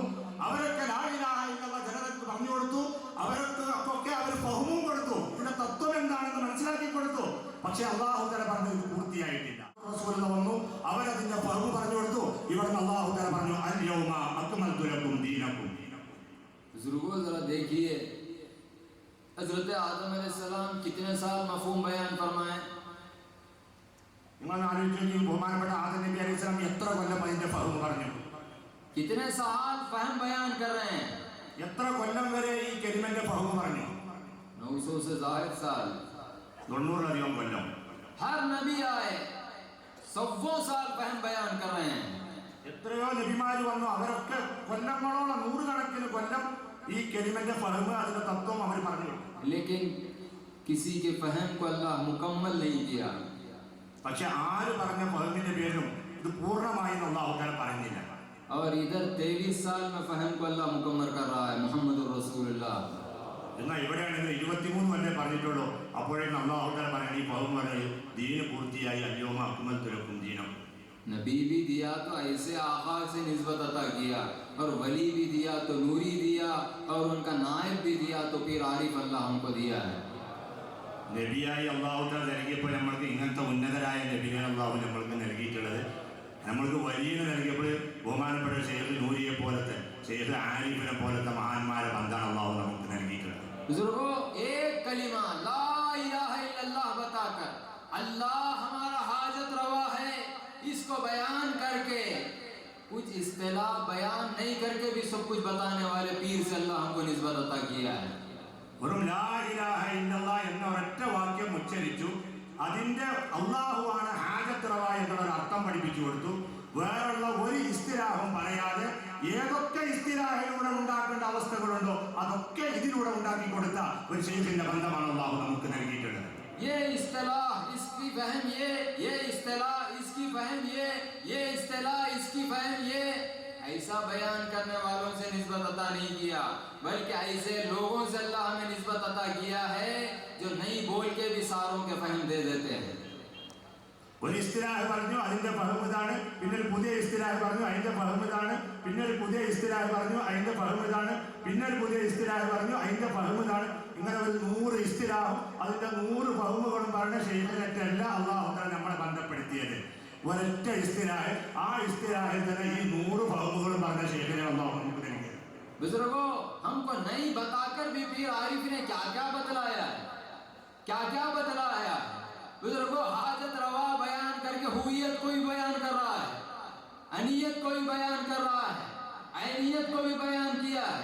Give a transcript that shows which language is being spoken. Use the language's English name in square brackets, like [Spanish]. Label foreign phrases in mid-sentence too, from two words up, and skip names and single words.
[Malayalam] അവരൊക്കെ [Arabic] لا إله إلا الله [Malayalam] ജനങ്ങൾക്ക് പറഞ്ഞു കൊടുത്തു. അവരൊക്കെ അവർ ഫഹ്മും കൊടുത്തു, ഇതിന്റെ തത്വം എന്താണെന്ന് മനസ്സിലാക്കി കൊടുത്തു. പക്ഷെ [Arabic] الله تعالى [Malayalam] പറഞ്ഞു ഇത് പൂർത്തിയായിട്ടില്ല. റസൂലുള്ളാഹി വന്നു, അവരതിന്റെ ഫഹ്മ് പറഞ്ഞു കൊടുത്തു. ഇവിടുന്ന് [Arabic] الله تعالى [Malayalam] പറഞ്ഞു [Arabic] اليوم أكملت لكم دينكم. [Hindi] बुजुर्गों जरा देखिए, हजरत आदम अलैहिस्सलाम कितने साल मफहूम बयान फरमाए? [Malayalam] നിങ്ങൾ ആലോചിച്ചു, ബഹുമാനപ്പെട്ട ആദം നബി അലൈഹിസ്സലാം എത്ര കൊല്ലം അതിന്റെ ഫഹ്മ് പറഞ്ഞു? [Hindi] कितने साल फहम बयान कर रहे हैं? [Malayalam] എത്ര കൊല്ലം വരെ ഈ കലിമന്റെ ഫഹ്മ് പറഞ്ഞു? [Hindi] 900 से ज्यादा साल. [Malayalam] 90-ലധികം കൊല്ലം. [Hindi] हर नबी आए 100 साल फहम बयान कर रहे हैं. [Malayalam] എത്രയോ നബിമാര് വന്നു, അവരൊക്കെ കൊല്ലങ്ങളോളം 100 കണക്കിന് കൊല്ലം ഈ കലിമന്റെ ഫഹ്മ് അതിന്റെ തത്വം അവർ പറഞ്ഞു. [Hindi] लेकिन किसी के फहम को अल्लाह मुकम्मल नहीं किया. [Malayalam] പക്ഷെ ആര് പറഞ്ഞ ഫഹ്മിന്റെ പേരിലും ഇത് പൂർണ്ണമായി [Arabic] الله تعالى [Malayalam] പറഞ്ഞില്ല. [Hindi] और इधर 23 साल में फहम को अल्लाह मुकम्मल कर रहा है मुहम्मदुर रसूलुल्लाह. [Malayalam] എന്നാൽ ഇവിടെയാണെങ്കിൽ 23 വരെ പറഞ്ഞിട്ടുള്ളൂ. അപ്പോഴേക്കും [Arabic] الله تعالى [Malayalam] പറഞ്ഞു ഈ ഫഹ്മ് പറഞ്ഞു ദീൻ പൂർത്തിയായി, [Arabic] اليوم أكملت لكم دينكم. [Hindi] नबी भी दिया तो ऐसे आका से निस्बत अता किया, और वली भी दिया तो नूरी दिया, और उनका नायब भी दिया तो फिर आरिफ अल्लाह हमको दिया है. [Malayalam] നബിയായി അള്ളാഹുത്ത നൽകിയപ്പോൾ നമ്മൾക്ക് ഇങ്ങനത്തെ ഉന്നതരായ നബിനെ അള്ളാഹു നമ്മൾക്ക് നൽകിയിട്ടുള്ളത്. നമ്മൾക്ക് വലിയ നൽകിയപ്പോൾ ബഹുമാനപ്പെട്ട ഷെയ്ഖ് നൂരിയെ പോലത്തെ ഷെയ്ഖ് ആരിഫിനെ പോലത്തെ മഹാന്മാരെ ബന്ധാണ് അള്ളാഹു നമുക്ക് നൽകിയിട്ടുള്ളത്. [Hindi] अल्लाह हमारा हाजत रवा है, इसको बयान करके कुछ इस्तिलाह बयान नहीं करके भी सब कुछ बताने वाले पीर से अल्लाह हमको निस्बत अता किया है. [Malayalam] വെറും [Arabic] لا إله إلا الله [Malayalam] എന്ന ഒരൊറ്റ വാക്യം ഉച്ചരിച്ചു, അതിന്റെ അള്ളാഹുവാണ് [Hindi] हाजत रवा [Malayalam] എന്നുള്ള അർത്ഥം പഠിപ്പിച്ചു കൊടുത്തു. വേറുള്ള ഒരു ഇസ്തിലാഹും പറയാതെ ഏതൊക്കെ ഇസ്തിലാഹിലൂടെ ഉണ്ടാക്കേണ്ട അവസ്ഥകളുണ്ടോ അതൊക്കെ ഇതിലൂടെ ഉണ്ടാക്കി കൊടുത്ത ഒരു ശൈഖിന്റെ ബന്ധമാണ് അള്ളാഹു നമുക്ക് നൽകിയിട്ടുള്ളത്. [Hindi] ये इस्तिलाह इसकी फहम ये इस्तिलाह इसकी फहम ये इस्तिलाह इसकी फहम ये, ऐसा बयान करने वालों से निस्बत अता नहीं किया, बल्कि ऐसे लोगों से अल्लाह हमें निस्बत अता किया है जो नहीं बोल के भी सारों के फहम दे देते हैं. [Malayalam] ഒരു ഇസ്തിലാഹ് പറഞ്ഞു, അതിന്റെ ഫഹം ഇതാണ്. പിന്നെ ഒരു പുതിയ ഇസ്തിലാഹ് പറഞ്ഞു, അതിന്റെ ഫഹം ഇതാണ്. പിന്നെ ഒരു പുതിയ ഇസ്തിലാഹ് പറഞ്ഞു, അതിന്റെ ഫഹം ഇതാണ്. പിന്നെ ഒരു പുതിയ ഇസ്തിലാഹ് പറഞ്ഞു, അതിന്റെ ഫഹം ഇതാണ്. ഇങ്ങനെ ഒരു 100 ഇസ്തിലാഹും അതിന്റെ 100 ഫഹമുകളും പറഞ്ഞ ശൈഖിനല്ല [Arabic] الله تعالى [Malayalam] നമ്മളെ ബന്ധപ്പെടുത്തിയത്. ഒരൊറ്റ ഇസ്തിലാഹ്, ആ ഇസ്തിലാഹിൽ തന്നെ ഈ 100 ഫഹമുകളും പറഞ്ഞ ശൈഖിനെ അള്ളാഹു നമുക്ക് നൽകിയത്. [Hindi] बुजुर्गों, हमको नहीं बताकर भी पीर आरिफ ने क्या क्या बतलाया है, क्या क्या बतलाया है. बुजुर्गों, हाजत रवा बयान करके हुइयत को भी बयान कर रहा है, अनियत को भी बयान कर रहा है, ऐनियत को भी बयान किया है.